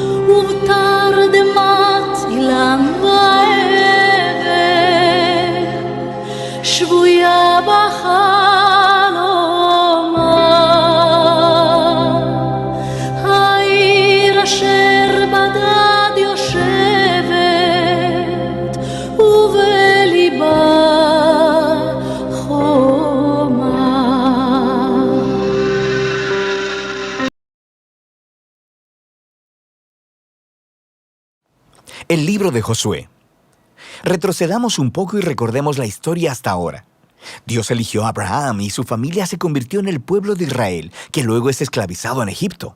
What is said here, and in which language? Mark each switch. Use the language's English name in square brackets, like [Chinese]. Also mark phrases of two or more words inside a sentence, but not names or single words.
[Hebrew] ובתרדמת אילן ואבן שבויה בחלומה העיר אשר בדד יושבת ובליבה חומה. [Spanish] El libro de Josué. Retrocedamos un poco y recordemos la historia hasta ahora. Dios eligió a Abraham y su familia se convirtió en el pueblo de Israel, que luego es esclavizado en Egipto.